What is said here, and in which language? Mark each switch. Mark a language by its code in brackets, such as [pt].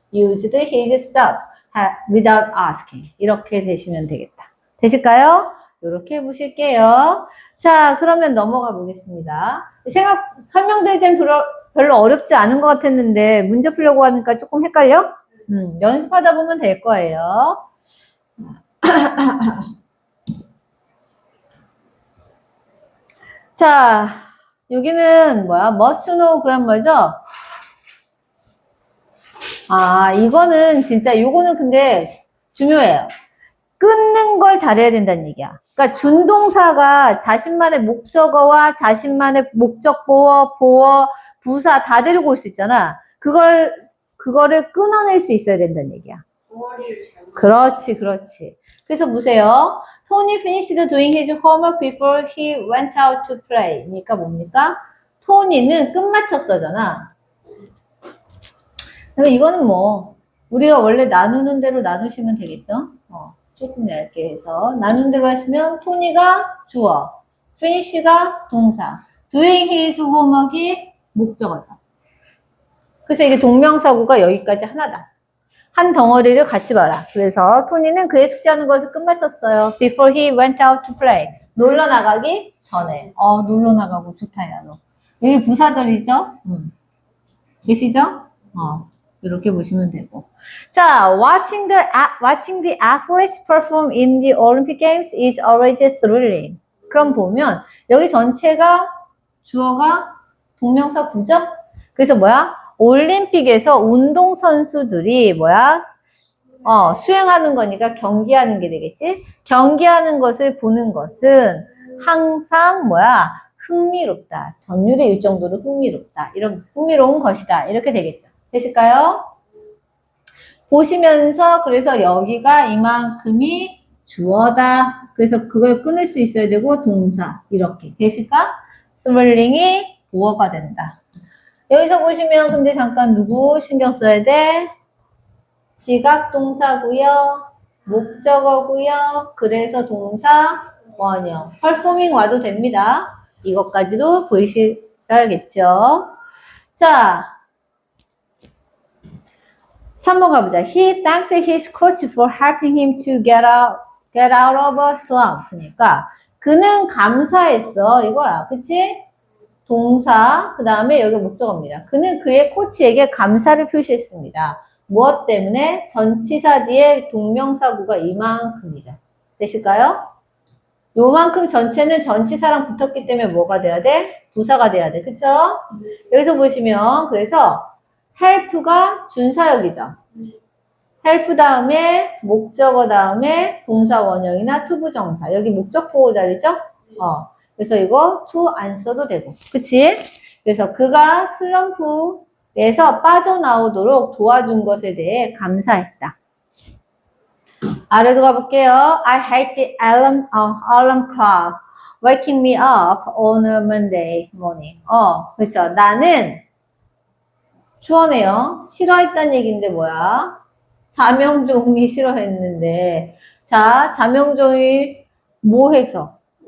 [en] used his stuff without asking. [ko] 이렇게 되시면 되겠다. 되실까요? 이렇게 해보실게요. 자, 그러면 넘어가 보겠습니다. 설명드릴 땐 별로 어렵지 않은 것 같았는데 문제 풀려고 하니까 조금 헷갈려? 연습하다 보면 될 거예요. 자, 여기는 뭐야? [en] must know [ko] 그란말이죠? 이거는 진짜 요거는 근데 중요해요. 끊는 걸 잘해야 된다는 얘기야. 그러니까 준동사가 자신만의 목적어와 자신만의 목적보어, 보어, 부사 다 데리고 올 수 있잖아. 그거를 끊어낼 수 있어야 된다는 얘기야. 그렇지. 그래서 보세요. [en] Tony finished doing his homework before he went out to play. [ko] 그러니까 뭡니까? 토니는 끝마쳤어잖아. 그럼 이거는 우리가 원래 나누는 대로 나누시면 되겠죠? 조금 얇게 해서 나눈 대로 하시면 토니가 주어, finish가 동사, [en] doing his homework [ko] 이 목적어죠. 그래서 이게 동명사구가 여기까지 하나다. 한 덩어리를 같이 봐라. 그래서 토니는 그의 숙제하는 것을 끝마쳤어요. [en] Before he went out to play. [ko] 놀러 나가기 전에. 놀러 나가고 좋다, 야, 너. 여기 부사절이죠? 계시죠? 이렇게 보시면 되고. [en] 자, watching the athletes perform in the Olympic Games is always thrilling. [ko] 그럼 보면 여기 전체가 주어가 동명사 구죠? 그래서 뭐야? 올림픽에서 운동선수들이 뭐야? 수행하는 거니까 경기하는 게 되겠지? 경기하는 것을 보는 것은 항상 뭐야? 흥미롭다. 전율에 일 정도로 흥미롭다. 이런 흥미로운 것이다. 이렇게 되겠죠. 되실까요? 보시면서 그래서 여기가 이만큼이 주어다. 그래서 그걸 끊을 수 있어야 되고 동사 이렇게 되실까? 스멜링이 보어가 된다. 여기서 보시면 근데 잠깐 누구 신경 써야 돼? 지각 동사고요. 목적어고요. 그래서 동사 원형. performing 와도 됩니다. 이것까지도 보이셔야겠죠. 자, 3번 가보자. [en] He thanks his coach for helping him to get out of a slump. [ko] 그러니까 그는 감사했어. 이거야. 그치? 동사, 그 다음에 여기 목적어입니다. 그는 그의 코치에게 감사를 표시했습니다. 무엇 때문에? 전치사 뒤에 동명사구가 이만큼이죠. 되실까요? 요만큼 전체는 전치사랑 붙었기 때문에 뭐가 돼야 돼? 부사가 돼야 돼. 그쵸? 여기서 보시면 그래서 help가 준사역이죠. help 다음에 목적어 다음에 동사 원형이나 투부정사. 여기 목적 보호 자리죠? 그래서 이거 to 안 써도 되고. 그치? 그래서 그가 슬럼프에서 빠져나오도록 도와준 것에 대해 감사했다. 아래도 가볼게요. [en] I hate the alarm clock waking me up on a Monday morning. [ko] 그렇죠. 나는 주어네요. 싫어했다는 얘기인데 뭐야? 자명종이 싫어했는데 자, 자명종이 뭐 해서?